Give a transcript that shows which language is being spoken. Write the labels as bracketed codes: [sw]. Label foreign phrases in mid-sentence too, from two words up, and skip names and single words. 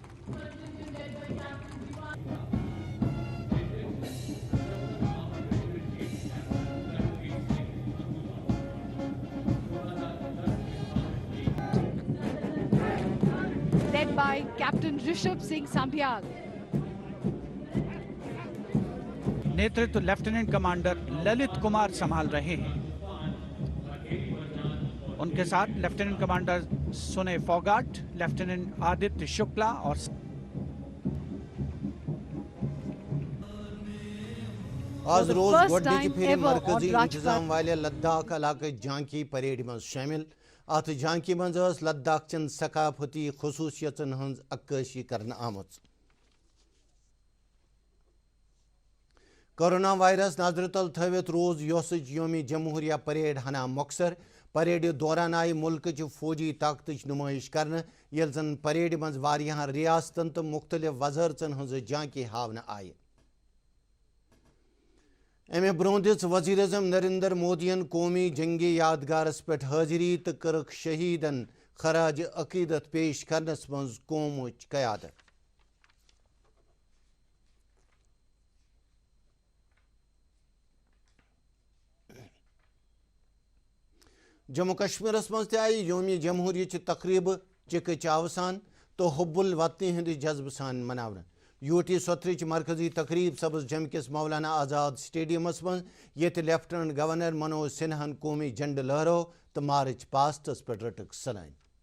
[en] Led by Captain Rishabh Singh Sambyal. [hi] नेतृत्व लेफ्टिनेंट कमांडर ललित कुमार संभाल रहे हैं। उनके साथ लेफ्टिनेंट कमांडर सुने फोगाट, लेफ्टिनेंट आदित्य शुक्ला और [ks] आज रोज गोडनिच फिर मरकजी इंतजाम वाले लद्दाख इलाके झांकी परेड में शामिल अत झांकी मज लद्दाख चन सकाफती खसूसियतन हंज अक्काशी करना आमत कोरोना वायरस नजर तल थवित रोज योसच योमी जमहूरिया परेड हना मकसर परेड दौरान आई मुल्क फौजी ताकत नुमाइश कर ये जन परेड मज वारियां रियासतन तो मुख्तलिफ वजरचन हज झांकी हावन आय अमे ब्रोह दिस वजीर अजम नरेंद्र मोदियन कौमी जंगी यादगारस पे हाजिरी तो कर्क शहीदन खराज अकीदत पेश करनस मज कौमुच क़यादत जम्मू कश्मीरस मज आई योमी जमहूरिया तकरीब चिक अवसान तो हुब्बुल वतनी हंद जज्ब सान मनावन यूटी सोथरिच मरकजी तकरीब सब्ज जम किस मौलाना आज़ाद स्टेडियमस मज ये लेफ्टिनेंट गवर्नर मनोज सिन्हन कौमी झंड लहरो तो मार्च पास्टस पर रटक सलाइन